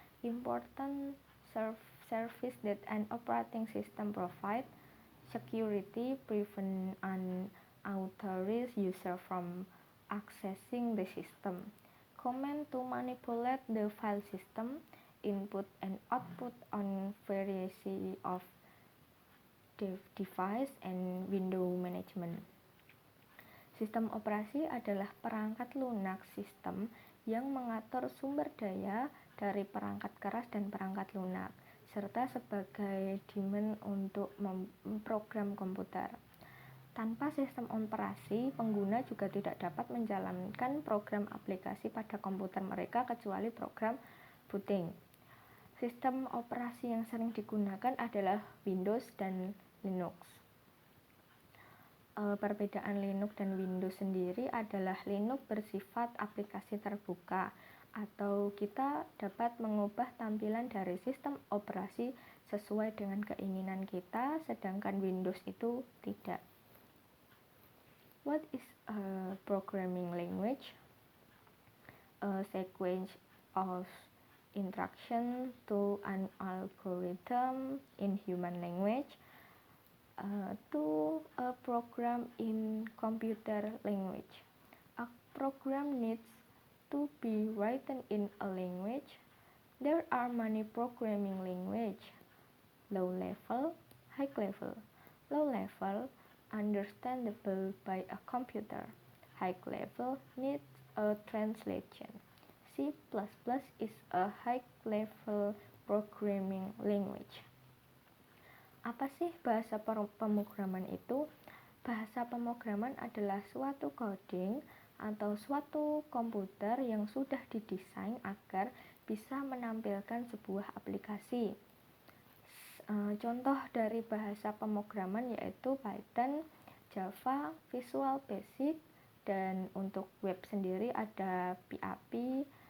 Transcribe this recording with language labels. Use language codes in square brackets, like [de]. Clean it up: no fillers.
[en] Important service that an operating system provides: security, prevent unauthorized user from accessing the system. Command to manipulate the file system, input and output on variety of device, and window management. [id] Sistem operasi adalah perangkat lunak sistem yang mengatur sumber daya dari perangkat keras dan perangkat lunak, serta sebagai daemon untuk memprogram komputer. Tanpa sistem operasi, pengguna juga tidak dapat menjalankan program aplikasi pada komputer mereka kecuali program booting. Sistem operasi yang sering digunakan adalah Windows dan Linux. Perbedaan Linux dan Windows sendiri adalah Linux bersifat aplikasi terbuka, atau kita dapat mengubah tampilan dari sistem operasi sesuai dengan keinginan kita, sedangkan Windows itu tidak. [en] What is a programming language? A sequence of instruction to an algorithm in human language, to a program in computer language. A program needs to be written in a language. There are many programming languages: low level, high level. Low level, understandable by a computer. High level, needs a translation. C++ is a high-level programming language. [id] Apa sih bahasa pemrograman itu? Bahasa pemrograman adalah suatu coding atau suatu komputer yang sudah didesain agar bisa menampilkan sebuah aplikasi. Contoh dari bahasa pemrograman yaitu Python, Java, Visual Basic, dan untuk web sendiri ada PHP.